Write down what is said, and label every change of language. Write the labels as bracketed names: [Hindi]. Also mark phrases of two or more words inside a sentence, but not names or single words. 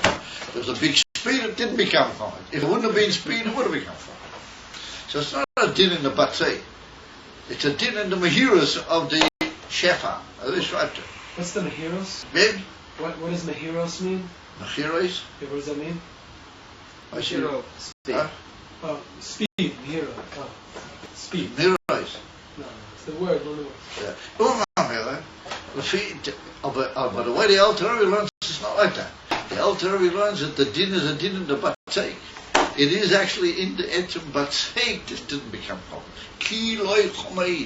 [English] There was a big speed, it didn't become Chomet. If it wouldn't have been speed, it would have become Chomet. So it's not a din in the Batzei. It's a din in the Mehiras of the Shefa. What's the Mehiros? Maybe? What does Mehiros mean? Mehiros? Yeah, what does that mean? Mehiro, speed. Speed. Mehiro. Speed. Mehiros. No, it's the word, not the word. Yeah. But the way the Alter Rebbe learns, it's not like that. The Alter Rebbe learns that the din is a din in the Batzei. It is actually in the [Hebrew] Etzem Batzei [English] this didn't become Chomet. [Hebrew] Ki loy Chomet.